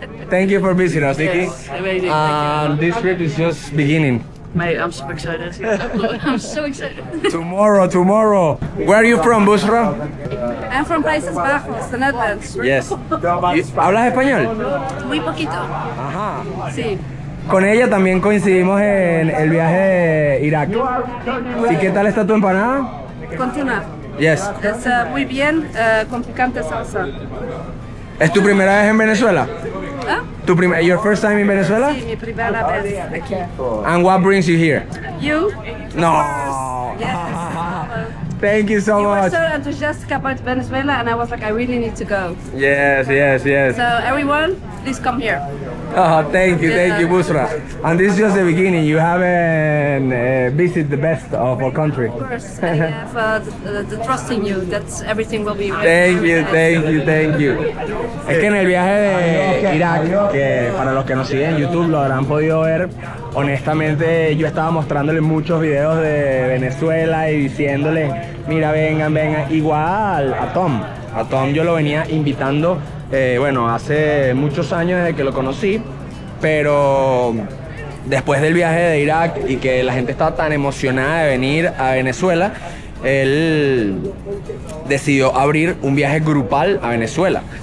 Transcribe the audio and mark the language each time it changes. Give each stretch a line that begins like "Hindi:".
English: Thank you for visiting us, Nikki. Yes, amazing. This trip is just beginning. Mate, I'm so excited. I'm so excited. Tomorrow. Where are you from, Busra? I'm from
Spanish: Países Bajos,
English: the Netherlands.
Spanish: Yes. ¿Hablas español? Muy poquito. Ajá. Sí. Con ella también coincidimos en el viaje de Irak. ¿Y qué tal está tu empanada? Continúa.
English: Yes.
Spanish: Es muy bien, con picante salsa. ¿Es tu primera vez en Venezuela? ¿Ah?
English: Your first time in Venezuela?
Spanish: Sí, mi primera vez aquí.
English: And what brings you here? You? No. Yes. Thank you so You were much. so enthusiastic about Venezuela, and I was like, I really need to go. Yes. So everyone, please come here. Oh, thank you, Busra. And this is just the beginning. You haven't visited the best of our country. Of course, I have the trust in you that everything will be. Thank you.
Spanish: Es que en el viaje de Irak, que para los que nos siguen en YouTube lo habrán podido ver, honestamente yo estaba mostrándole muchos videos de Venezuela y diciéndole, mira, vengan, igual a Tom. A Tom yo lo venía invitando, hace muchos años desde que lo conocí, pero después del viaje de Irak y que la gente estaba tan emocionada de venir a Venezuela, él decidió abrir un viaje grupal a Venezuela.